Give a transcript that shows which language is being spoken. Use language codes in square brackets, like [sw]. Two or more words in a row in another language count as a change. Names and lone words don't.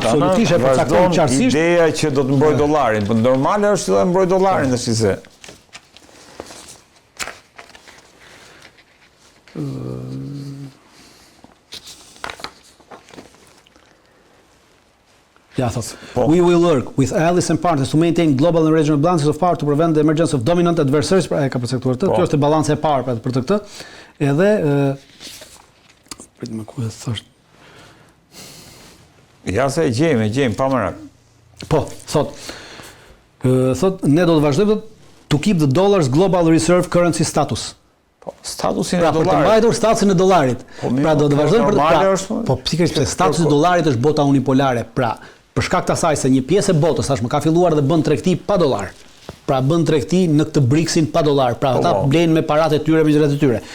[sq] Absolutisht e përcakton qartësisht. Ideja që do të mbroj dollarin, por normale është të mbroj dollarin tash se. Ja, thot. [en] We will work with allies and partners to maintain global and regional balances of power to prevent the emergence of dominant adversaries. [sq] Pra e ka përcaktuar këtë. Kjo është balanca e parë për këtë. Edhe prit më ku e thosh. Ja se e gjejmë pa merak. Po, thot ne do të vazhdojmë [en] to keep the dollar's global reserve currency status. [sq] Statusin e dollarit. Pra për të mbajtur statusin e dollarit. Pra do të vazhdojmë për po pikërisht statusi i dollarit është bota unipolare. Pra për shkak të asaj se një pjesë e botës tashmë ka filluar dhe bën tregti pa dollar. Pra bën tregti në këtë BRICS-in pa dollar. Pra ata blenë me paratë e tyre, me gjërat e tyre.